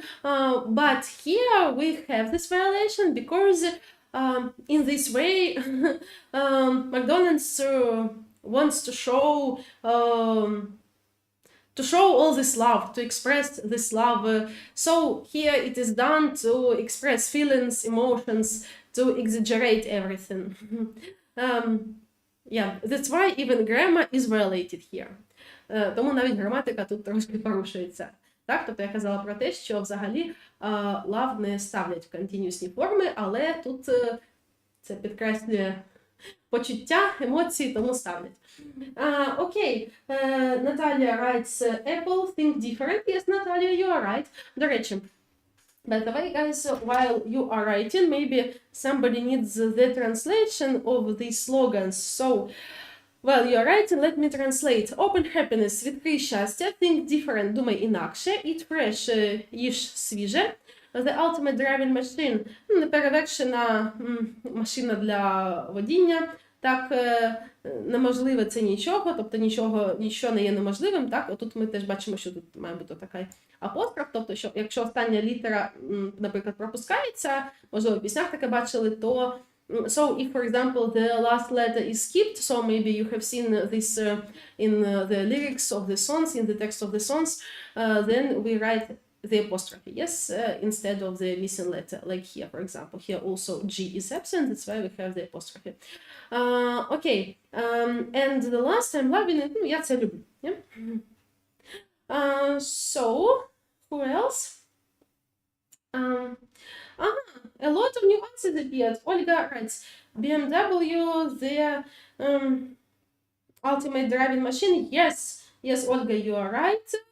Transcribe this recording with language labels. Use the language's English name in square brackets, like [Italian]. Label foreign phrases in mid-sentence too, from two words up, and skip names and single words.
[English] But here we have this violation because in this way McDonald's wants to show all this love, to express this love. So here it is done to express feelings, emotions, to exaggerate everything. That's why even grammar is violated here. [Ukrainian] Тому навіть граматика тут трошки порушується. Так, тобто я казала про те, що взагалі love не ставлять в континюсні форми, але тут це підкреслює почуття, емоції, тому ставлять. [English] Окей, Наталія writes Apple, think different. Yes, Наталія, you are right. [Ukrainian] До речі, [English] by the way, guys, while you are writing, maybe somebody needs the translation of these slogans. So, while you are writing, let me translate. Open happiness, [Ukrainian] відкрий щастя, [English] think different, [Ukrainian] думай інакше, [English] eat fresh, [Ukrainian] їж свіже. [English] The ultimate driving machine, [Ukrainian] неперевершена машина для водіння. Так, неможливе це нічого, тобто нічого не є неможливим. Так, отут ми теж бачимо, що тут має бути така апостроф, тобто, що якщо остання літера, наприклад, пропускається, можливо, в піснях таке бачили, то [English] so if, for example, the last letter is skipped, so maybe you have seen this in the lyrics of the songs, in the text of the songs, then we write the apostrophe, yes, instead of the missing letter, like here, for example. Here also G is absent, that's why we have the apostrophe. Okay, and the last, I'm loving it, [Ukrainian] я це люблю. [English] So, who else? A lot of new answers appeared. Olga writes, BMW, the ultimate driving machine. Yes, Olga, you are right.